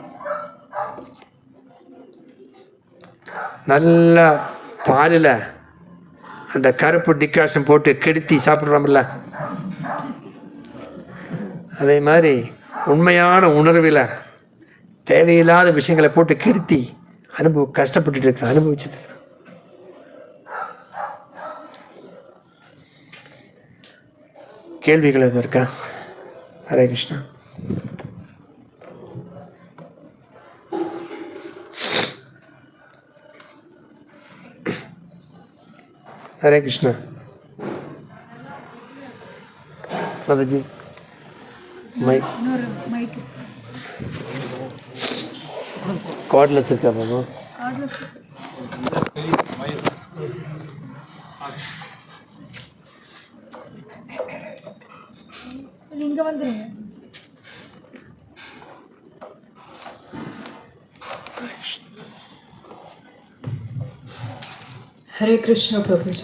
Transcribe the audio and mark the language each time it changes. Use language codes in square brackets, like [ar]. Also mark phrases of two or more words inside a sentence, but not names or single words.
[ta] நல்லா பாலில் அந்த கருப்பு டிகாஷன் போட்டு கெடுத்தி சாப்பிட்றோம்ல, அதே மாதிரி உண்மையான உணர்வில் தேவையில்லாத விஷயங்களை போட்டு கெடுத்தி கஷ்டப்பட்டுட்டு இருக்கிறேன், அனுபவிச்சுட்டு இருக்கிறேன். கேள்விகள் எதுவும் இருக்கா? ஹரே கிருஷ்ணா. [hi] हरे कृष्णा. माता जी [en] mic cordless [hi] है क्या बाबा? [ta] இங்க வந்துருங்க. ஹரே கிருஷ்ணா பிரபுஜி.